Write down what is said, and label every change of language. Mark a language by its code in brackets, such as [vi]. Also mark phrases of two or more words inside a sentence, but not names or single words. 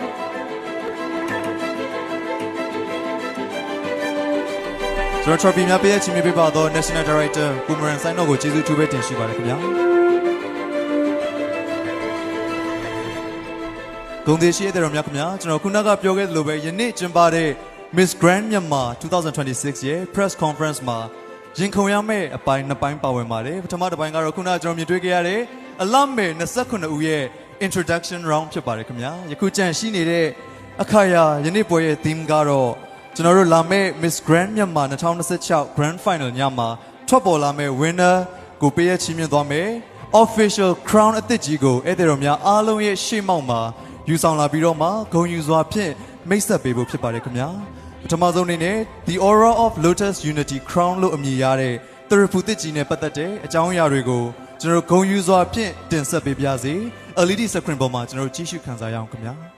[my] ကျွန်တော် trophy များပေးရချင်းပြပါတော့ [en] National Director [my] ကိုမရန်ဆိုင်တော့ကိုကျေးဇူးတူပဲတင်ရှိပါတယ်ခင်ဗျာ ဂုဏ်သေးရှိတဲ့တော်များခင်ဗျာကျွန်တော်ခုနကပြောခဲ့သလိုပဲယနေ့ကျင်းပတဲ့Miss Grand Myanmar 2026ရဲ့ [en] press conference [my] မှာရင်ခုန်ရမယ့်အပိုင်းနှစ်ပိုင်းပါဝင်ပါတယ်ပထမတစ်ပိုင်းကတော့ခုနကကျွန်တော် မြင်တွေ့ခဲ့ရတဲ့အလမေ29ဦးရဲ့ [en] introduction round [my] ဖြစ်ပါတယ်ခင်ဗျာယခုကြန့်ရှိနေတဲ့အခါရာယနေ့ပွဲရဲ့ theme ကတော့ကျွန်တော်တို့လာမယ့် Miss Grand Myanmar 2026 [en] Grand Final [my] ညမှာထွက်ပေါ်လာမယ့် winner ကိုပေးရချီးမြှင့်သွားမယ် [en] official crown [my] အသစ်ကြီးကိုဧည့်သည်တော်များအားလုံးရဲ့ရှေ့မှောက်မှာယူဆောင်လာပြီးတော့မှဂုဏ်ယူစွာဖြင့်မိတ်ဆက်ပေးဖို့ဖြစ်ပါတယ်ခင်ဗျာပထမဆုံးအနေနဲ့ The Aura of Lotus Unity Crown လို့အမည်ရတဲ့သရဖူသစ်ကြီးနဲ့ပတ်သက်တဲ့အကြောင်းအရာတွေကိုကျွန်တော်ဂုဏ်ယူစွာဖြင့်တင်ဆက်ပေးပါစေ [en] LED screen [my] ပေါ်မှာကျွန်တော်ကြည့်ရှုခန်းစားရအောင်ခင်ဗျာ